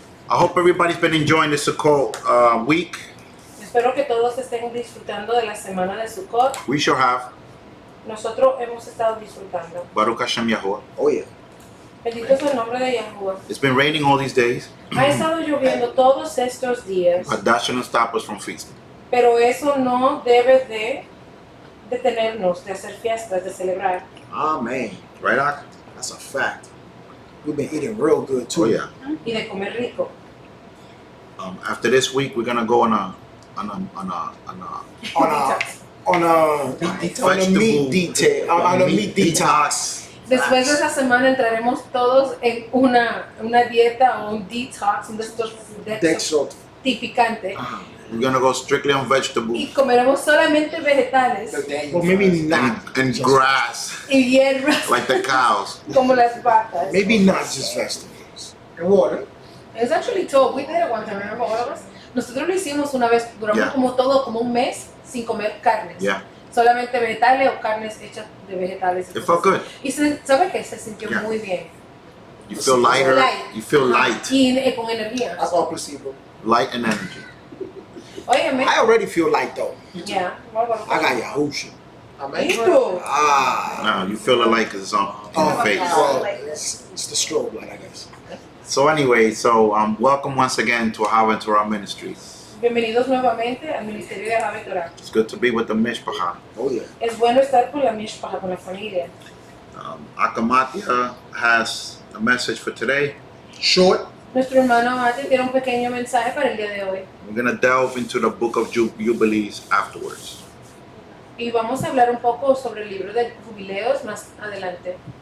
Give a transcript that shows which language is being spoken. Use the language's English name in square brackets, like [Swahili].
[English] I hope everybody's been enjoying the Sukkot week. [Spanish] Espero que todos estén disfrutando de la semana de Sukkot. [English] We sure have. [Spanish] Nosotros hemos estado disfrutando. [Hebrew] Baruch Hashem Yahuwah. [English] Oh yeah. [Spanish] Bendito es el nombre de Yahuwah. [English] It's been raining all these days, [Spanish] Ha estado lloviendo todos estos días, [English] but that shouldn't stop us from feasting. [Spanish] pero eso no debe de detenernos de hacer fiestas, de celebrar. [English] Amen. Right, Ak? That's a fact. We've been eating real good too. Oh yeah. [Spanish] Y de comer rico. [English] After this week, we're gonna go on a On a vegetable- meat detail. On a meat detox. [Spanish] Después de esa semana entraremos todos en una dieta o un detox, un Dextro. tipificante. [English] We're gonna go strictly on vegetables [Spanish] Y comeremos solamente vegetales [English] Or maybe not. and grass, [Spanish] y hierbas [English] like the cows. [Spanish] como las vacas. [English] Maybe not just vegetables. And water. It's actually told, we did it one time, remember all of us? [Spanish] Nosotros lo hicimos una vez, duramos [English] Yeah. [Spanish] como un mes sin comer carnes. [English] Yeah. [Spanish] Solamente vegetales o carnes hechas de vegetales. [English] It felt good. [Spanish] Y ¿sabe qué? Se sintió [English] Yeah. [Spanish] muy bien. [English] You feel lighter. Light. You feel [Spanish] Ajá. [English] light. [Spanish] Y con energía. [English] That's all placebo. Light and energy. [Spanish] Óyeme. [English] I already feel light though. [Spanish] Ya. Bueno, [English] I got Yahusha. [Spanish] ¿Y tú? Ah. [English] No, you feel it like it's on your face. well, it's the strobe light, I guess. So anyway, welcome once again to Ahava and Torah Ministries. [Spanish] Bienvenidos nuevamente al Ministerio de Ahava y Torah. [English] It's good to be with the Mishpacha. Oh yeah. [Spanish] Es bueno estar con la mishpacha, con la familia. [English] Akamatia has a message for today. Short. [Spanish] Nuestro hermano Mate tiene un pequeño mensaje para el día de hoy. [English] We're gonna delve into the book of Jubilees afterwards. [Spanish] Y vamos a hablar un poco sobre el libro de Jubileos más adelante.